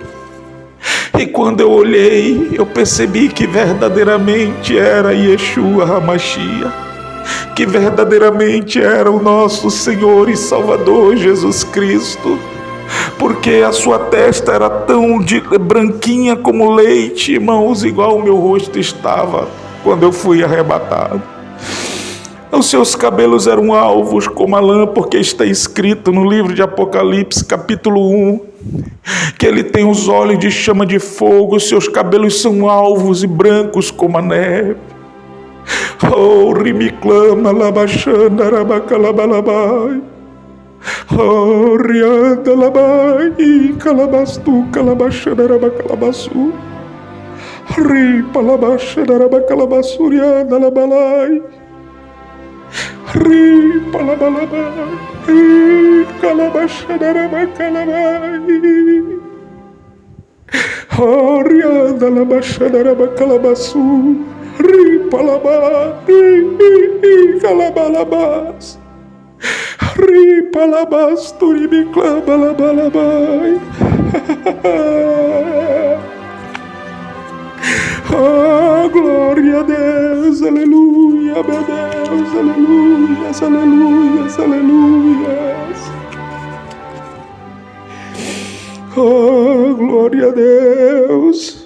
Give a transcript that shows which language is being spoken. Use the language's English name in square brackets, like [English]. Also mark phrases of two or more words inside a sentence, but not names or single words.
[Portuguese] E quando eu olhei, eu percebi que verdadeiramente era Yeshua HaMashiach, que verdadeiramente era o nosso Senhor e Salvador Jesus Cristo, porque a sua testa era tão branquinha como leite, irmãos, igual o meu rosto estava quando eu fui arrebatado. Os seus cabelos eram alvos como a lã, porque está escrito no livro de Apocalipse, capítulo 1, que ele tem os olhos de chama de fogo, seus cabelos são alvos e brancos como a neve. Oh, rimiclama, labachanda, rabacalabalabai. Oh, rianda, labai, calabastu, calabachanda, rabacalabasu. Ripa, labachanda, rabacalabasu, rianda, labalai. Ripa, labalabai, calabachanda, rabacalabai. Oh, rianda, labachanda, rabacalabasu. Ripa, labai, calabalabas. Ripalabas, turibiclabalabai. Oh, glória a Deus, aleluia, meu Deus, aleluias, aleluias, aleluias. Oh, glória a Deus.